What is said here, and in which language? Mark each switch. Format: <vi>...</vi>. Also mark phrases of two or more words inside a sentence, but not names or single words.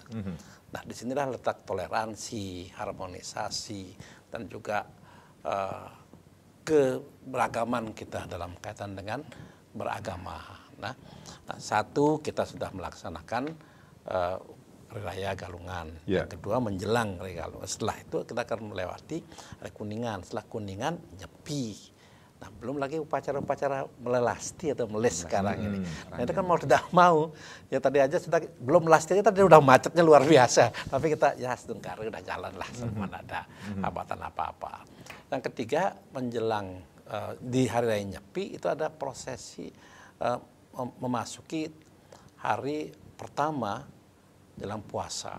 <id>Nah, disinilah letak toleransi, harmonisasi, dan juga keberagaman kita dalam kaitan dengan beragama. Nah, satu, kita sudah melaksanakan Hari Raya Galungan. Yang kedua menjelang Hari Galungan. Setelah itu kita akan melewati Hari Kuningan. Setelah Kuningan Nyepi. Nah belum lagi upacara-upacara melasti atau meles sekarang ini. Nah itu kan mau tidak mau. Ya tadi aja sudah belum melasti aja tadi udah macetnya luar biasa. Tapi kita ya sedengkar udah jalan lah. Semua ada hambatan apa-apa. Yang ketiga menjelang di Hari Raya Nyepi itu ada prosesi memasuki hari pertama dalam puasa.</id>